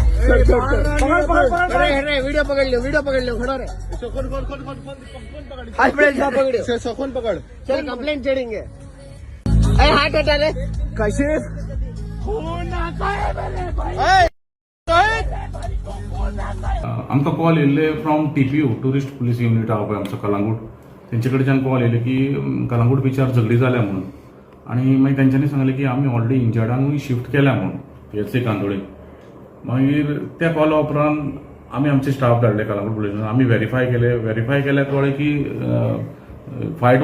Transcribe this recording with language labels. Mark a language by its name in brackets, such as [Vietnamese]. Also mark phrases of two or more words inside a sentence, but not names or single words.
[Hindi] वीडियो पकड़ लो खड़ा रहे हाय फ्रेंड्स पकड़ो कौन पकड़ चल कंप्लेंट चढ़ेंगे हाथ हटा ले कैसे [Konkani] आमकां कॉल येयल्ले फ्रॉम TPO टुरिस्ट पुलीस युनिट आहा पळय आमचो कलंगूट तेंचे कडच्यान कॉल येयले की कलंगूट बिचार झगडी जाल्या म्हणून आनी मागीर तेंच्यांनी सांगलें की आमी ऑलरेडी इंजर्डांकूय शिफ्ट केल्या म्हणून PHC कांदोळे मागीर त्या कॉला उपरांत आमी आमचे स्टाफ धाडले कलंगूट पुलिसान आमी व्हेरीफाय केले कळ्ळें की फायट